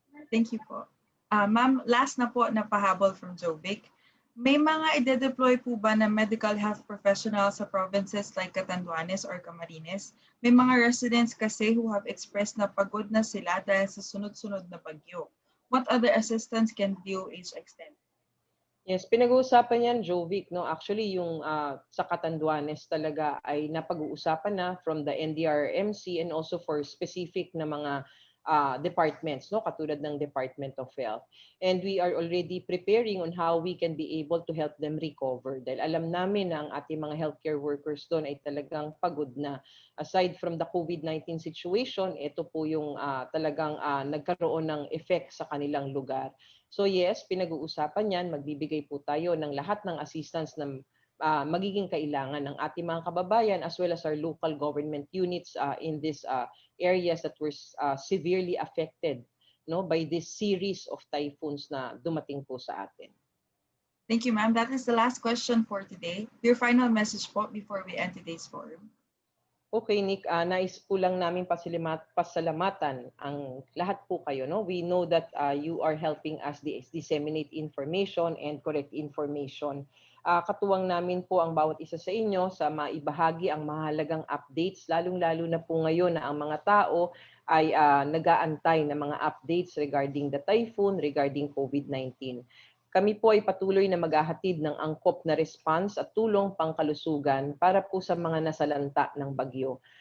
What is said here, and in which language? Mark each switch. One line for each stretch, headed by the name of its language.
English: Thank you
Filipino: po. Ma'am, last na po na pahabol from Jovic. May mga ide-deploy po ba na medical health professionals sa provinces like Catanduanes or Camarines? May mga residents kasi
English: who have expressed
Filipino: na pagod na sila dahil sa sunod-sunod na bagyo.
English: What other assistance can DOH extend?
Filipino: Yes, pinag-uusapan yan, Jovic, no? Actually, yung sa Catanduanes talaga ay napag-uusapan na from the NDRMC and also for specific na mga departments, no? Katulad ng
English: Department of Health. And we are already preparing on how we can be able to help them recover.
Filipino: Dahil alam namin na ang ating mga healthcare workers doon ay talagang pagod na.
English: Aside from the COVID-19 situation,
Filipino: ito po yung talagang nagkaroon ng effect sa kanilang lugar. So yes, pinag-uusapan yan, magbibigay po tayo ng lahat ng assistance na magiging kailangan ng ating mga kababayan
English: as well as our local government units in these areas that were severely affected,
Filipino: no,
English: by this series of typhoons
Filipino: na dumating po sa atin.
English: Thank you, ma'am. That is the last question for today. Your final message po before we end today's forum.
Filipino: Okay, Nick, nais po lang namin pasalamatan ang lahat po kayo. No?
English: We know that you are helping us disseminate information and correct information.
Filipino: Katuwang namin po ang bawat isa sa inyo sa maibahagi ang mahalagang updates, lalong-lalo na po ngayon na ang mga tao ay nag-aantay ng mga updates
English: regarding the typhoon,
Filipino: regarding COVID-19. Kami po ay patuloy na maghahatid ng angkop na response at tulong pangkalusugan para po sa mga nasalanta ng bagyo.